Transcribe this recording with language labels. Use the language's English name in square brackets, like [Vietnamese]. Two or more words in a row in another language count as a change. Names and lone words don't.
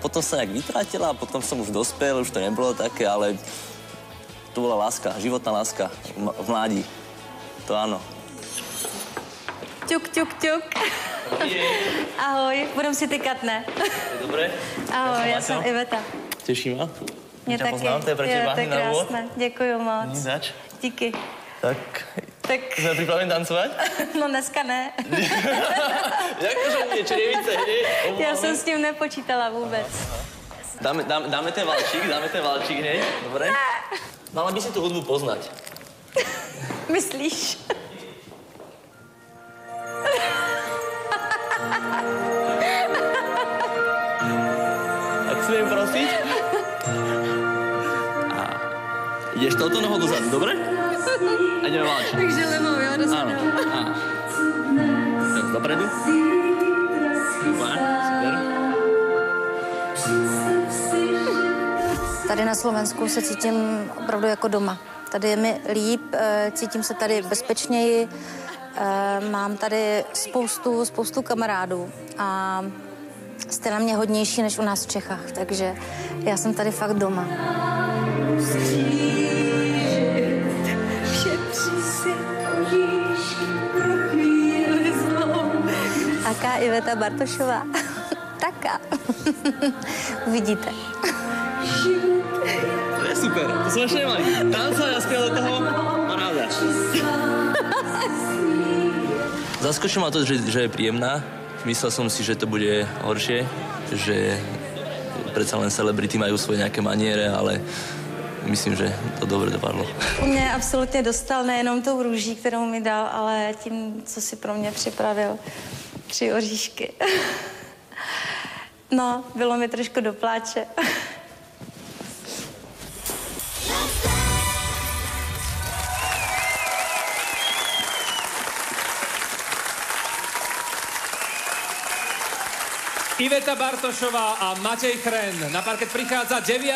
[Slovak] Potom sa nejak vytratila, potom som už dospel, už to nebolo také, ale to bola láska, životná láska v mládí. To áno. Ťuk, ťuk, ťuk. Ahoj, budem si tykať, ne? Dobre. Ahoj, ja som Iveta. Teší ma. [Czech] Mě taky. [Slovak] Poznám, to je pre teba to je na úvod. [Czech] krásné. Děkuju moc. [Slovak] Zač. [Czech] Díky. [Slovak] Tak sme pripravení tancovať? [Czech] No dneska ne. [Slovak] Jakože niečo nevíce, hej? [Czech] Já jsem s tím nepočítala vůbec. [Slovak] Dáme ten valčík, hej? Dobre? Mala by si tú hudbu poznať. Myslíš? Tak smiem prosiť? A ideš touto nohou dozadu, dobre? A ideme valčiť. [Czech] Takže levou, jo, dozadu. [Slovak] Áno. Tak dopredu. Super. [Czech] Tady na Slovensku se cítím opravdu jako doma. Tady je mi líp, cítím se tady bezpečněji, mám tady spoustu kamarádů a jste na mě hodnější než u nás v Čechách, takže já jsem tady fakt doma. [Slovak] Aká Iveta Bartošová? Taká. Uvidíte. To je super, to som ešte nemali. Tanca, ja spieval do toho, paráda. Zaskočilo ma to, že je príjemná. Myslel som si, že to bude horšie, že predsa len celebrity majú svoje nejaké maniere, ale myslím, že to dobre dopadlo. [Czech] Mě absolutně dostal nejenom tou růží, kterou mi dal, ale tím, co si pro mě připravil. 3 oříšky. No, bylo mi trošku do pláče. Iveta Bartošová a Matej Chren. [Slovak] Na parket prichádza 9.